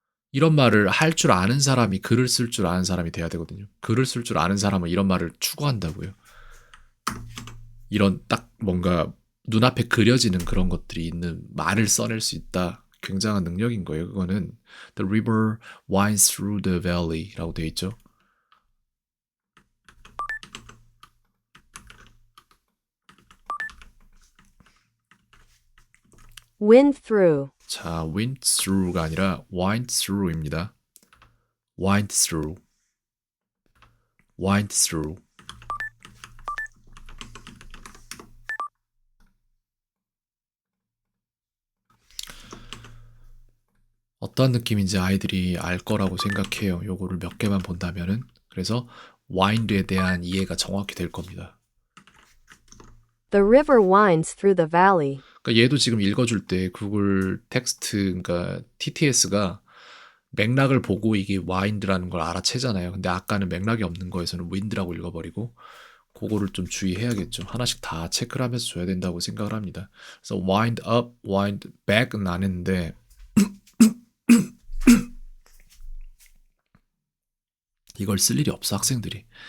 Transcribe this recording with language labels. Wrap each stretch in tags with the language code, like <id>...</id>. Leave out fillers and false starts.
<ko>이런 말을 할 줄 아는 사람이 글을 쓸 줄 아는 사람이 돼야 되거든요. 글을 쓸 줄 아는 사람은 이런 말을 추구한다고요. 이런 딱 뭔가 눈앞에 그려지는 그런 것들이 있는 말을 써낼 수 있다. 굉장한 능력인 거예요. 그거는</ko> <en>The river winds through the valley</en> <ko>라고 되어 있죠.</ko> <en>Wind through.</en> <ko>자, wind through가 아니라 wind through입니다.</ko> <en>wind through. wind through.</en> <ko>어떤 느낌인지 아이들이 알 거라고 생각해요. 요거를 몇 개만 본다면은. 그래서 wind에 대한 이해가 정확히 될 겁니다.</ko> <en>The river winds through the valley.</en> <ko>그러니까 얘도 지금 읽어줄 때 구글 텍스트, 그러니까 TTS가 맥락을 보고 이게 wind라는 걸 알아채잖아요. 근데 아까는 맥락이 없는 거에서는 wind라고 읽어버리고 그거를 좀 주의해야겠죠. 하나씩 다 체크를 하면서 줘야 된다고 생각을 합니다. 그래서 wind up, wind back은 안 했는데 이걸 쓸 일이 없어 학생들이.</ko>